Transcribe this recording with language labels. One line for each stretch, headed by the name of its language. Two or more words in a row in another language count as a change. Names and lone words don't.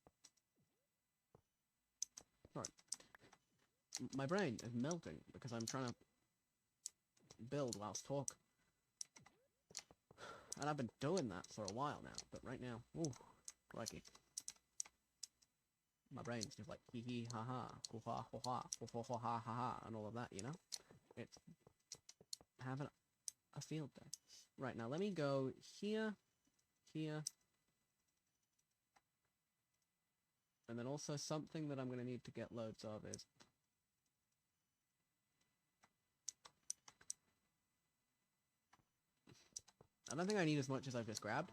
English: Sorry. My brain is melting, because I'm trying to build whilst talk. And I've been doing that for a while now, but right now, ooh, crikey. My brain's just like hee hee ha ha, hoo ha hoo ha, hoo ho ho ha ha ha, and all of that, you know? It's having a field day. Right, now let me go here, here, and then also something that I'm going to need to get loads of is... I don't think I need as much as I've just grabbed.